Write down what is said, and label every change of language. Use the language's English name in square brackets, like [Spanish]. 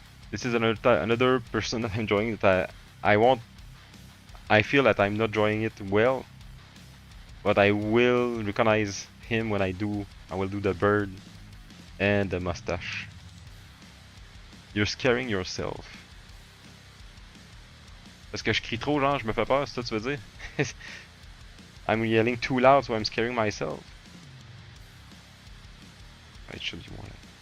[English] This is another person that I'm enjoying that I feel that I'm not drawing it well, but I will recognize him when I will do the bird and the mustache. You're scaring yourself. [French] Parce que je crie trop, genre, je me fais peur, c'est ça que tu veux dire? [English] I'm yelling too loud, so I'm scaring myself. It should be more like...